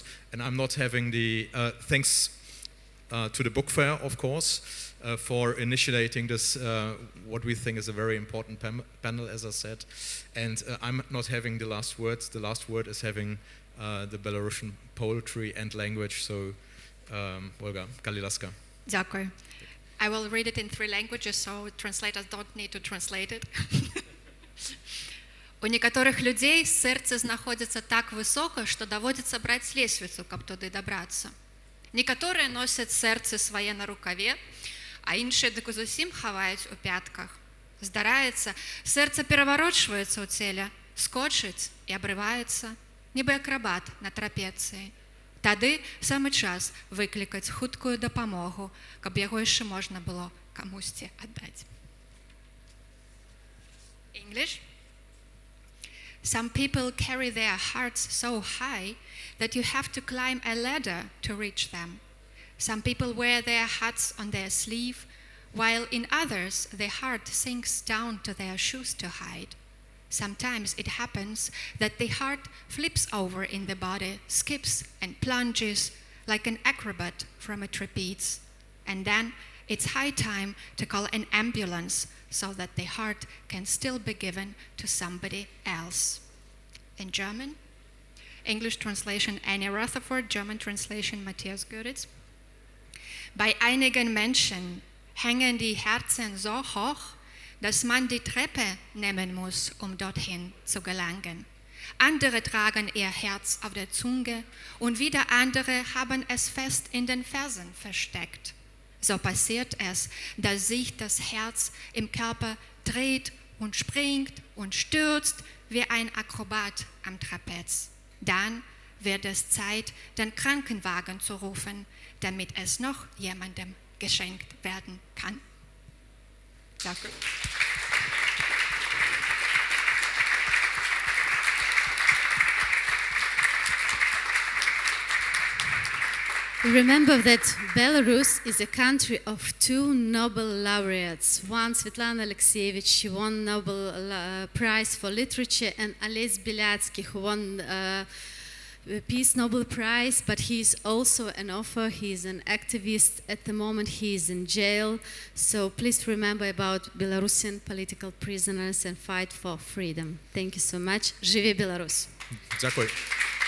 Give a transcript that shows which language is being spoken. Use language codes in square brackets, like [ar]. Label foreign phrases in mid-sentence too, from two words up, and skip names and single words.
[en] And I'm not having the thanks to the book fair, of course, for initiating this, what we think is a very important panel, as I said. And I'm not having the last words. The last word is having the Belarusian poetry and language. So, Olga, Kalilaska. [uk] Дякую. [en] I will read it in 3 languages, so translators don't need to translate it. [be] У некаторых людзей сэрцы знаходзіцца так высока, што даводзіцца браць лесвіцу, каб туды дабрацца. Некаторыя носяць сэрцы свае на рукаве, а іншыя дык зусім хаваюць у пятках. Здараецца, сэрца пераварочваецца ў целе, скочыць і абрываецца, нібы акрабат на трапецыі. Тады самы час выклікаць хуткую дапамогу, каб яго яшчэ можна было камусьці аддаць. [en] English. Some people carry their hearts so high that you have to climb a ladder to reach them. Some people wear their hearts on their sleeve, while in others the heart sinks down to their shoes to hide. Sometimes it happens that the heart flips over in the body, skips and plunges like an acrobat from a trapeze. And then it's high time to call an ambulance so that the heart can still be given to somebody else. In German, English translation Annie Rutherford, German translation Matthias Göritz. [de] Bei einigen Menschen hängen die Herzen so hoch, dass man die Treppe nehmen muss, dorthin zu gelangen. andere tragen ihr Herz auf der Zunge und wieder andere haben es fest in den Fersen versteckt. So passiert es, dass sich das Herz im Körper dreht und springt und stürzt wie ein Akrobat am Trapez. Dann wird es Zeit, den Krankenwagen zu rufen, damit es noch jemandem geschenkt werden kann. Danke. [en] Remember that Belarus is a country of two Nobel laureates. One, Svetlana Alexievich, she won Nobel Prize for Literature, and Ales Bialyatsky, who won Peace Nobel Prize, but he's also an author, he's an activist. At the moment he is in jail, so please remember about Belarusian political prisoners and fight for freedom. Thank you so much. [be] Живи Беларусь! [uk] Дякую.